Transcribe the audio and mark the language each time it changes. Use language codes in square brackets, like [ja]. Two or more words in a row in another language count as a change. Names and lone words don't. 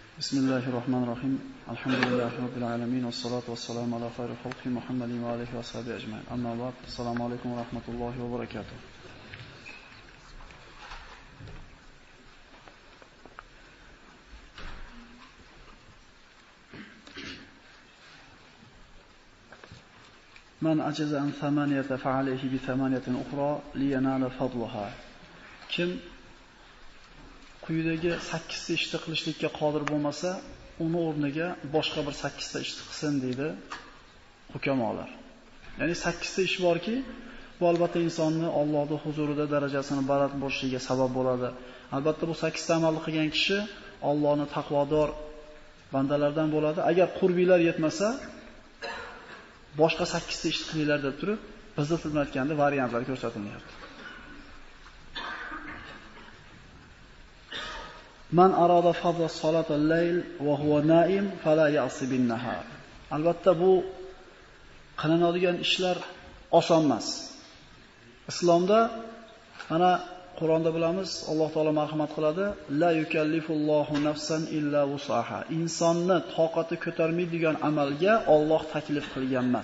[ar] بسم الله الرحمن الرحيم. الحمد لله رب العالمين والصلاة والسلام على خير الخلق محمد وآله وصحبه أجمعين أما بعد. السلام عليكم ورحمة الله وبركاته. من عجز عن ثمانية فعليه بثمانية أخرى لينال فضلها. [uz] Kim quyidagi 8 ta ishni qilishlikka qodir bo'lmasa, uni o'rniga boshqa bir 8 ta ishni qilsin deydi hukamolar. Ya'ni 8 ta ish borki, bu albatta insonni Allohning huzurida darajasini baland bo'lishiga sabab bo'ladi. Albatta bu 8 ta amalni qilgan kishi Allohning taqvodor bandalardan bo'ladi. Agar qurbiylar yetmasa, boshqa 8 ta ish qilinglar deb turib, bizda aytganda variantlar ko'rsatilmayapti. [ar] من أراد فضل صلاة الليل وهو نائم فلا يأس بالنهار. [uz] Albatta bu qilinadigan ishlar oson emas. Islomda mana Qur'onda bilamiz, Alloh taolo marhamat qiladi, [ar] لا يكلف الله نفسا إلا وسعها. [uz] Insonni toqati ko'tarmaydigan amalga Alloh taklif qilgan emas.